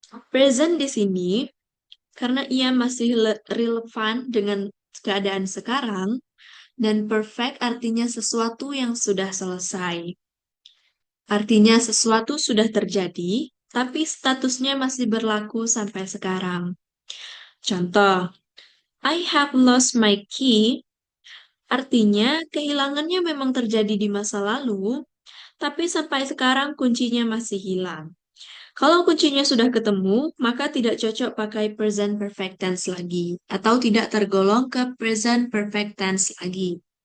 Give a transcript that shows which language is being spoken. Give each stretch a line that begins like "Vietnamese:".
Indonesian: Present di sini karena ia masih relevan dengan keadaan sekarang dan perfect artinya sesuatu yang sudah selesai. Artinya sesuatu sudah terjadi, tapi statusnya masih berlaku sampai sekarang.
English: Contoh, I have lost my key.
Indonesian: Artinya kehilangannya memang terjadi di masa lalu, tapi sampai sekarang kuncinya masih hilang. Kalau kuncinya sudah ketemu, maka tidak cocok pakai present perfect tense lagi, atau tidak tergolong ke present perfect tense lagi.